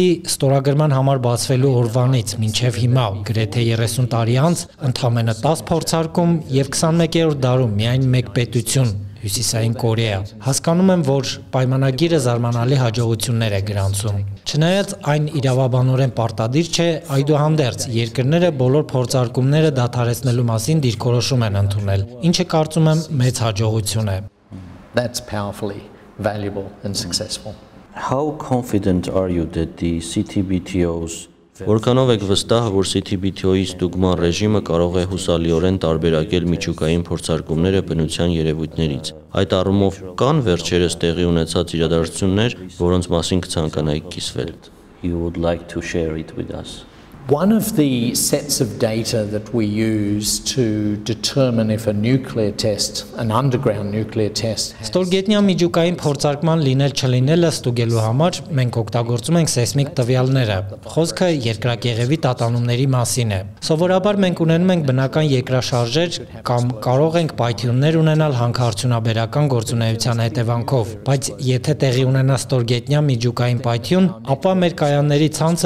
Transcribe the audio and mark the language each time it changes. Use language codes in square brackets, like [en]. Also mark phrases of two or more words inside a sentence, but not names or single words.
[hy] ստորագրման համար բացվելու օրվանից մինչև հիմա գրեթե 30 տարի անց ընդամենը 10 փորձարկում եւ 21-րդ դարում միայն մեկ պետություն Հյուսիսային Կորեա։ Հասկանում եմ, որ պայմանագիրը զարմանալի հաջողություններ է գրանցում։ Չնայած այն իրավաբանորեն պարտադիր չէ, այդուհանդերձ երկրները բոլոր փորձարկումները դադարեցնելու մասին դիրքորոշում են ընդունել, ինչը կարծում եմ մեծ հաջողություն է։ [en] That's powerfully valuable and successful. How confident are you that the CTBTO's [hy] Որքանով եք վստահ, որ CTBTO-ի ստուգման ռեժիմը կարող է հուսալիորեն տարբերակել միջուկային փորձարկումները բնության երևույթներից։ Այդ առումով կան վերջերս տեղի ունեցած իրադարձություններ, որոնց մասին կցանկանայիք կիսվել։ [en] You would like to share it with us. One of the sets of data that we use to determine if a nuclear test, an underground nuclear test [hy] Ստորգետնյա միջուկային փորձարկման լինել չլինելը ստուգելու համար մենք օգտագործում ենք սեյսմիկ տվյալները։ Խոսքը երկրակեղևի տատանումների մասին է։ Սովորաբար մենք ունենում ենք բնական երկրաշարժեր կամ կարող ենք պայթյուններ ունենալ հանքարդյունաբերական գործունեության հետևանքով, բայց եթե տեղի ունենա ստորգետնյա միջուկային պայթյուն, ապա մեր կայանների ցանցը